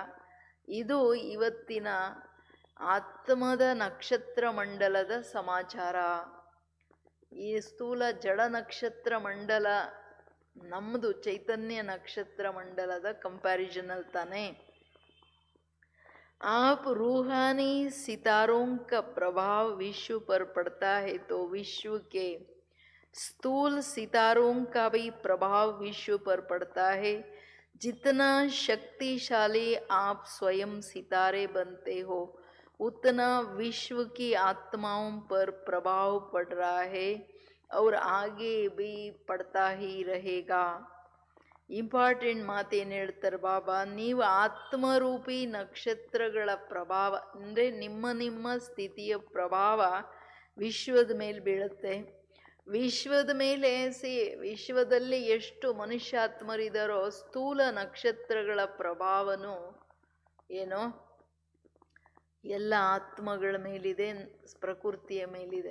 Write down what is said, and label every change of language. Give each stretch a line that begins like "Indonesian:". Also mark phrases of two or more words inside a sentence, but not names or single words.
Kannada: ಇದು ಇವತ್ತಿನ ಆತ್ಮದ ನಕ್ಷತ್ರ ಮಂಡಲದ ಸಮಾಚಾರ. ಈ ಸ್ಥೂಲ ಜಡ ನಕ್ಷತ್ರ ಮಂಡಲ ನಮ್ಮದು ಚೈತನ್ಯ ನಕ್ಷತ್ರ ಮಂಡಲದ ಕಂಪ್ಯಾರಿಸನಲ್ಲಿ ತಾನೇ.
Hindi: आप रूहानी सितारों का प्रभाव विश्व पर पड़ता है तो विश्व के स्थूल सितारों का भी प्रभाव विश्व पर पड़ता है। जितना शक्तिशाली आप स्वयं सितारे बनते हो उतना विश्व की आत्माओं पर प्रभाव पड़ रहा है और आगे भी पड़ता ही रहेगा।
Kannada: ಇಂಪಾರ್ಟೆಂಟ್ ಮಾತೇನು ಹೇಳ್ತಾರೆ ಬಾಬಾ, ನೀವು ಆತ್ಮರೂಪಿ ನಕ್ಷತ್ರಗಳ ಪ್ರಭಾವ ಅಂದರೆ ನಿಮ್ಮ ಸ್ಥಿತಿಯ ಪ್ರಭಾವ ವಿಶ್ವದ ಮೇಲೆ ಬೀಳುತ್ತೆ. ವಿಶ್ವದ ಮೇಲೆ ವಿಶ್ವದಲ್ಲಿ ಎಷ್ಟು ಮನುಷ್ಯಾತ್ಮರಿದ್ದಾರೋ ಸ್ಥೂಲ ನಕ್ಷತ್ರಗಳ ಪ್ರಭಾವನೂ ಏನೋ ಎಲ್ಲ ಆತ್ಮಗಳ ಮೇಲಿದೆ, ಪ್ರಕೃತಿಯ ಮೇಲಿದೆ.